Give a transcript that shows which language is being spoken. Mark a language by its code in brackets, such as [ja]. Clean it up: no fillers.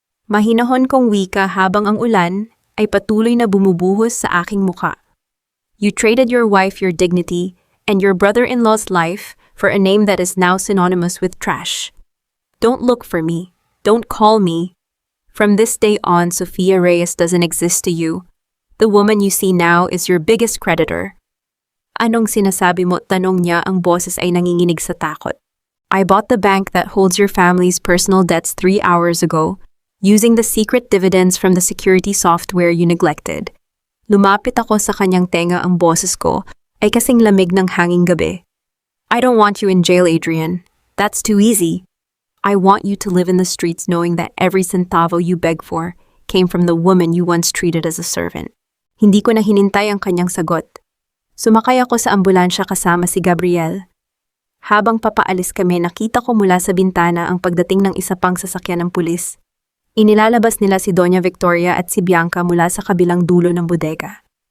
[tl] Mahinahon kong wika habang ang ulan ay patuloy na bumubuhos sa aking muka. [en] You traded your wife, your dignity, and your brother-in-law's life for a name that is now synonymous with trash. Don't look for me. Don't call me. From this day on, Sofia Reyes doesn't exist to you. The woman you see now is your biggest creditor. [tl] Anong sinasabi mo? Tanong niya, ang boses ay nanginginig sa takot. [en] I bought the bank that holds your family's personal debts 3 hours ago, using the secret dividends from the security software you neglected. [tl] Lumapit ako sa kanyang tenga, ang boses ko ay kasing lamig ng hanging gabi. [en] I don't want you in jail, Adrian. That's too easy. I want you to live in the streets knowing that every centavo you beg for came from the woman you once treated as a servant. [tl] Hindi ko na hinintay ang kanyang sagot. Sumakay ako sa ambulansya kasama si Gabriel. Habang papaalis kami, nakita ko mula sa bintana ang pagdating ng isa pang sasakyan ng pulis. Inilalabas nila si Doña Victoria at si Bianca mula sa kabilang dulo ng bodega.